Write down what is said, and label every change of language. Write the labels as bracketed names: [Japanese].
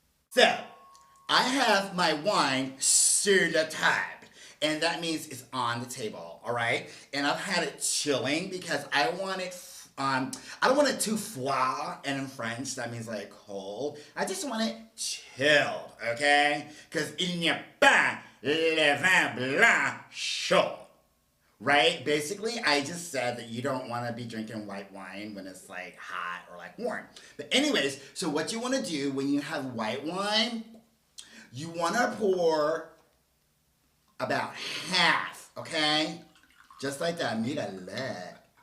[English] So, I have my wine [French] sur la table. [English] And that means it's on the table, all right? And I've had it chilling because I want it, I don't want it too froid, and in French, that means like cold. I just want it chilled, okay? Because [French] il n'y a pas le vin blanc chaud, [English] right? Basically, I just said that you don't want to be drinking white wine when it's like hot or like warm. But anyways, so what you want to do when you have white wine, you want to pour about half, okay? Just like that. Mira le.